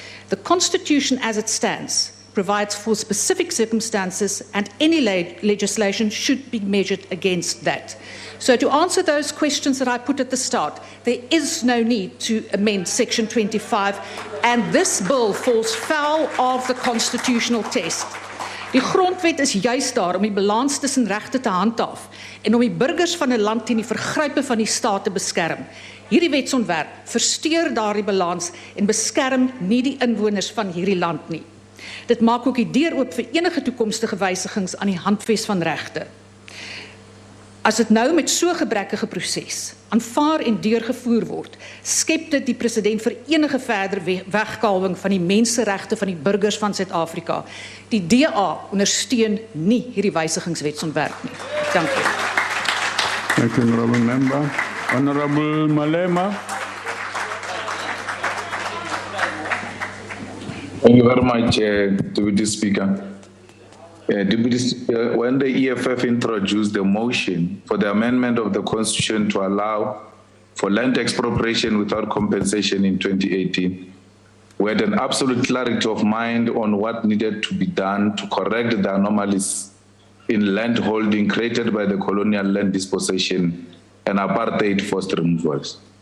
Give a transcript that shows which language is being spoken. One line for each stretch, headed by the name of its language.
English: The Constitution as it stands provides for specific circumstances, and any legislation should be measured against that. So to answer those questions that I put at the start, there is no need to amend Section 25, and this bill falls foul of the constitutional test.
Afrikaans: Die grondwet is juist daar om die balans tussen regte te handhaaf en om die burgers van 'n land teen die vergrype van die staat te beskerm. Hierdie wetsontwerp versteur daardie balans en beskerm nie die inwoners van hierdie land nie. Dit maak ook die deur oop vir enige toekomstige wysigings aan die handves van regte. As dit nou met so gebrekkige proses aanvaar en deurgevoer word, skep dit die presedent vir enige verder wegkalwing van die menseregte van die burgers van Suid-Afrika. Die DA ondersteun nie hierdie wysigingswetsontwerp nie. Dankie.
English: Thank you, Honorable Member. Honorable Malema. Thank you very much, Deputy Speaker. When the EFF introduced the motion for the amendment of the Constitution to allow for land expropriation without compensation in 2018, we had an absolute clarity of mind on what needed to be done to correct the anomalies in land holding created by the colonial land dispossession and apartheid forced removals.